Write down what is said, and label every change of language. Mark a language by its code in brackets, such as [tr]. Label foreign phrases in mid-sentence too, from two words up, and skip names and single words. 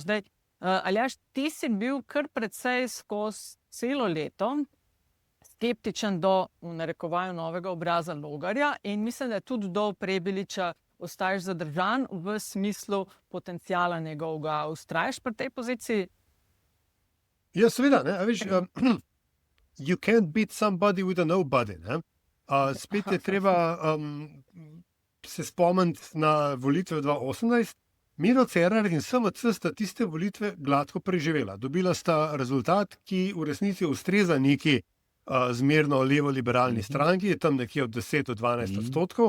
[sl] Zdaj, Aljaž, ti si bil kar precej skozi celo leto skeptičen do, v narekovaju, novega obraza Logarja in mislim, da tudi do Prebiliča ostaješ zadržan v smislu potencijala njegovega. Ustraješ pri tej poziciji? Ja, seveda, [en] you can't beat somebody with a nobody, [sl] spet je treba se spomniti na volitve 2018. Miro Cerar in SMC sta tiste volitve gladko preživela. Dobila sta rezultat, ki v resnici ustreza neki zmerno levo-liberalni stranki, je tam nekje od 10 do 12%.